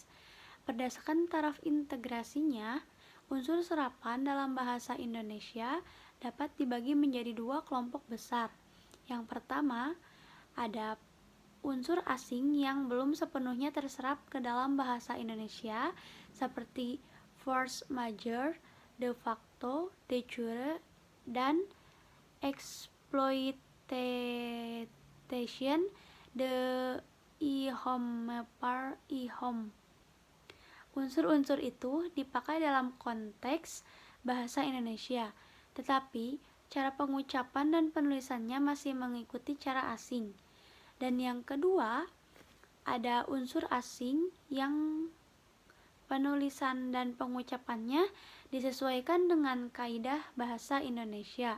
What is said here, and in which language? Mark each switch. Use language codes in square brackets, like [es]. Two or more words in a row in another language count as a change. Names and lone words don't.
[id] Berdasarkan taraf integrasinya, unsur serapan dalam bahasa Indonesia dapat dibagi menjadi dua kelompok besar. Yang pertama, ada unsur asing yang belum sepenuhnya terserap ke dalam bahasa Indonesia seperti [fr] force majeure, [la] de facto, de jure, [id] dan [fr] exploitation, de ihome par ihom. [id] Unsur-unsur itu dipakai dalam konteks bahasa Indonesia, tetapi cara pengucapan dan penulisannya masih mengikuti cara asing. Dan yang kedua, ada unsur asing yang penulisan dan pengucapannya disesuaikan dengan kaidah bahasa Indonesia.